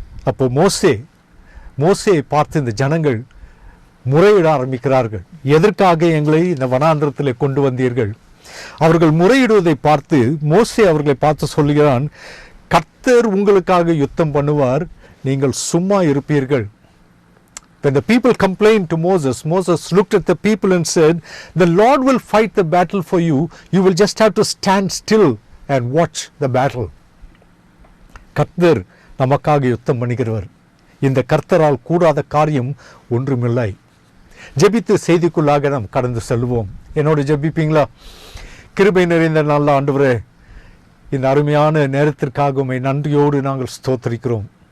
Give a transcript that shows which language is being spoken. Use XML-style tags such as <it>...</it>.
<ta>அப்போ மோசேயை பார்த்து இந்த ஜனங்கள் முறையிட ஆரம்பிக்கிறார்கள். எதற்காக எங்களை இந்த வனாந்திரத்தில் கொண்டு வந்தீர்கள்? அவர்கள் முறையிடுவதை பார்த்து மோசே அவர்களை பார்த்து சொல்லுகிறான், கர்த்தர் உங்களுக்காக யுத்தம் பண்ணுவார், நீங்கள் சும்மா இருப்பீர்கள்.</ta> <en>When the people complained to Moses looked at the people and said, the Lord will fight the battle for you, you will just have to stand still and watch the battle.</en> <ta>கர்த்தர் நமக்காக யுத்தம் பண்ணுகிறவர். இந்த கர்த்தரால் கூடாத காரியம் ஒன்றுமில்லை. ஜெபித்து செய்திக்குள்ளாக நாம் கடந்து செல்வோம். என்னோட ஜெபிப்பீங்களா? கிருபை நிறைந்த நல்ல ஆண்டவரே, இந்த அருமையான நேரத்திற்காக உம்மை நன்றியோடு நாங்கள் ஸ்தோத்திரிக்கிறோம்.</ta>